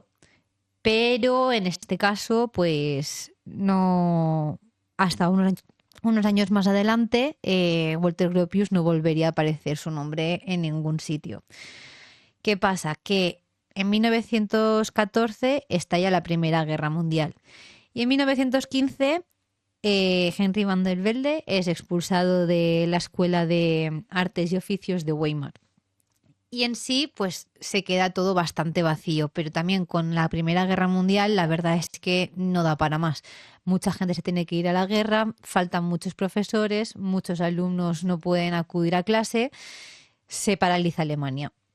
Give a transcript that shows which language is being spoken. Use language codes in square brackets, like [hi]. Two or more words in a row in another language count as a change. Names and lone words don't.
[es] Pero en este caso, pues no, hasta unos años más adelante, Walter Gropius no volvería a aparecer su nombre en ningún sitio. ¿Qué pasa? Que en 1914 estalla la Primera Guerra Mundial y en 1915 Henry van der Velde es expulsado de la Escuela de Artes y Oficios de Weimar. Y en sí, pues se queda todo bastante vacío, pero también con la Primera Guerra Mundial la verdad es que no da para más. Mucha gente se tiene que ir a la guerra, faltan muchos profesores, muchos alumnos no pueden acudir a clase, se paraliza Alemania.